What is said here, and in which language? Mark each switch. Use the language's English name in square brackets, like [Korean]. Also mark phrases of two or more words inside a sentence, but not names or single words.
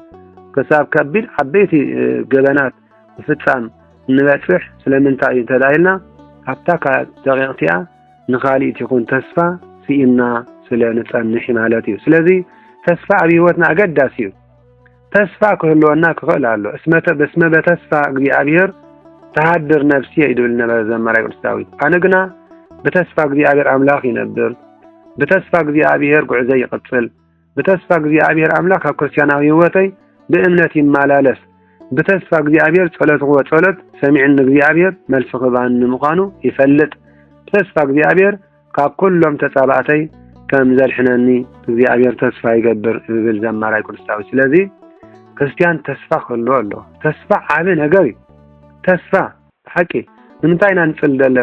[Tigrinya] ክሳብ ከቢድ ዓበይቲ ገበናት ፍጻም እንበጽሕ ስለምንታይ እዩ ተዳይልና ኣብታ ደቂቕቲያ ንኻሊእ ይኹን ተስፋ ሲኢና ስለ ንጸንሕ ማለት እዩ። ስለዚ ተስፋ ኣብ ህይወትና ኣገዳሲ እዩ። ተስፋ ክህልወና ክኽእል ኣሎ። በስመ በተስፋ እግዚአብሔር ተሃድር ነፍሲ ይድብል ነበረ ዘመራይ ቅዱስ ዳዊት። ኣነ ግና በተስፋ እግዚአብሔር አምላኽ ይነብር፣ በተስፋ እግዚአብሔር ጉዕዘይ ይቅጽል፣ በተስፋ እግዚአብሔር አምላኽ ኣብ ክርስቲያናዊ ህይወተይ በእምነት ይመላለስ፣ በተስፋ እግዚአብሔር ጸሎትዎ ጸሎት ሰሚዕን እግዚአብሔር መልስ ክባን ምዃኑ ይፈልጥ፣ በተስፋ እግዚአብሔር ካብ ኩሎም ተጻባእተይ ከም ዘልሕነኒ እግዚአብሔር ተስፋ ይገብር ዝብል ዘመራይ ቅዱስ ዳዊት። ስለዚ ክርስቲያን ተስፋ ክህልዎ ኣሎ። ተስፋ ዓቢ ነገር እዩ። ተስፋ ሓቂ ንምንታይ ኢና ንጽል ዘለና?